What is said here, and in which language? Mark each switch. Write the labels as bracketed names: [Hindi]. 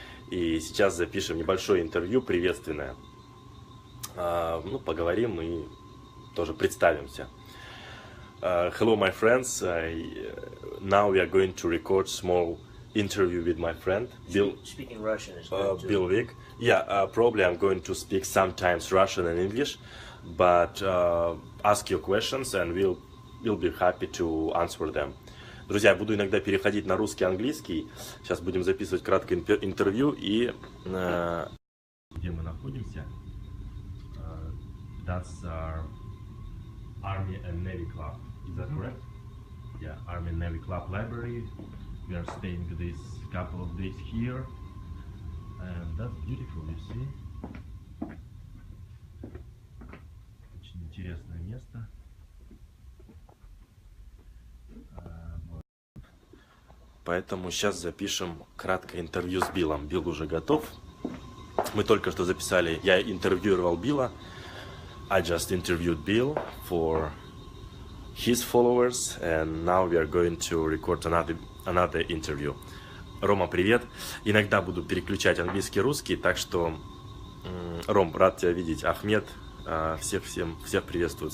[Russian] И сейчас запишем небольшое интервью приветственное. Поговорим и тоже представимся. [English] Hello, my friends. Now we are going to record small interview with my friend Bill. Speaking Russian is good Bill Wick. Yeah, probably I'm going to speak sometimes Russian and English, but ask your questions and we'll be happy to answer them. [Russian] Друзья, я буду иногда переходить на русский и английский. Сейчас будем записывать краткое интервью и где мы находимся? [English] That's our Army and Navy Club. Is that correct? Yeah, Army and Navy Club library. We are staying this couple of days here, and that's beautiful. You see? [Russian] Очень интересное место. Поэтому сейчас запишем краткое интервью с Биллом. Билл уже готов. Мы только что записали, я интервьюировал Билла. [English] I just interviewed Bill for his followers, and now we are going to record another interview. [Russian] Рома, привет. Иногда буду переключать английский и русский, так что, Ром, рад тебя видеть. Ахмед, всех приветствует.